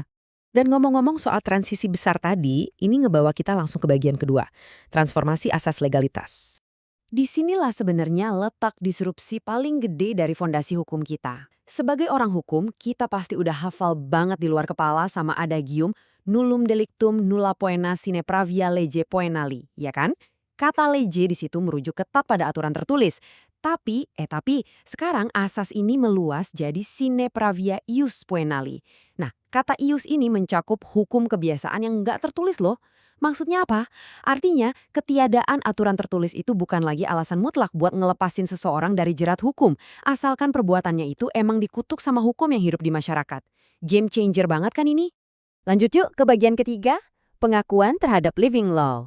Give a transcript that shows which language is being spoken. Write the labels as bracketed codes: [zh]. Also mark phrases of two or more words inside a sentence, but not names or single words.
[id] Dan ngomong-ngomong soal transisi besar tadi, ini ngebawa kita langsung ke bagian kedua, transformasi asas legalitas. Disinilah sebenarnya letak disrupsi paling gede dari fondasi hukum kita. Sebagai orang hukum, kita pasti udah hafal banget di luar kepala sama adagium [la] nullum delictum nulla poena sine pravia lege poenali, [id] ya kan? Kata lege di situ merujuk ketat pada aturan tertulis. Tapi sekarang asas ini meluas jadi [la] sine pravia ius poenali. [id] Nah, kata ius ini mencakup hukum kebiasaan yang nggak tertulis loh. Maksudnya apa? Artinya, ketiadaan aturan tertulis itu bukan lagi alasan mutlak buat ngelepasin seseorang dari jerat hukum, asalkan perbuatannya itu emang dikutuk sama hukum yang hidup di masyarakat. [en] Game changer [id] banget kan ini? Lanjut yuk ke bagian ketiga, pengakuan terhadap [en] living law.